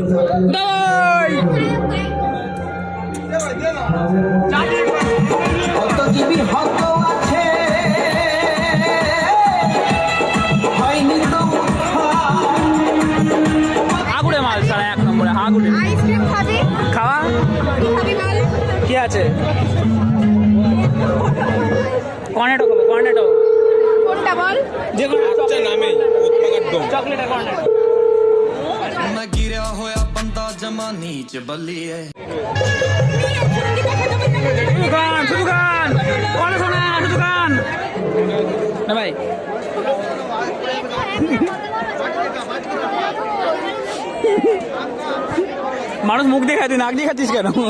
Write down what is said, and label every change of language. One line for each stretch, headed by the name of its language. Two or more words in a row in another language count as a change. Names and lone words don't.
Bangla: হাগুড়ে মাল ছাড়া এক নম্বরে হাগুড়ে খাওয়া কি আছে? কর্নেটো খাবো, কর্নেটো। কোনটা বল? যে কোনো চকলেটের কর্নেটো।
Punjabi: ਮੈਂ ਗਿਰਾ ਹੋਇਆ ਬੰਦਾ ਜਮਾ ਨੀਚ ਬੱਲੀਏ
Bangla: শুধু গান, শুধু গান, কথা শোনা, শুধু গান না ভাই। মানুষ মুখ দেখায়, তুই নাক দেখাচ্ছিস কেন?